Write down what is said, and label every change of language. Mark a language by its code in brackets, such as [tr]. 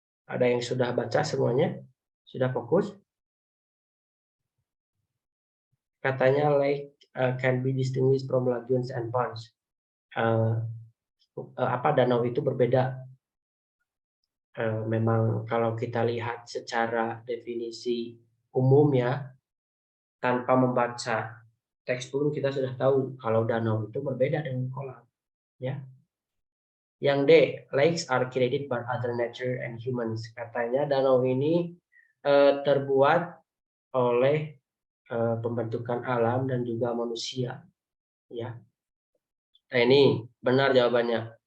[id] Ada yang sudah baca semuanya? Sudah fokus? Katanya [en] lake can be distinguished from lagoons and ponds. [id] Danau itu berbeda. Memang kalau kita lihat secara definisi umum ya, tanpa membaca teks pun kita sudah tahu kalau danau itu berbeda dengan kolam. Ya. Yang D, [en] lakes are created by other nature and humans. [id] Katanya danau ini terbuat oleh pembentukan alam dan juga manusia. Ya. Nah ini benar jawabannya.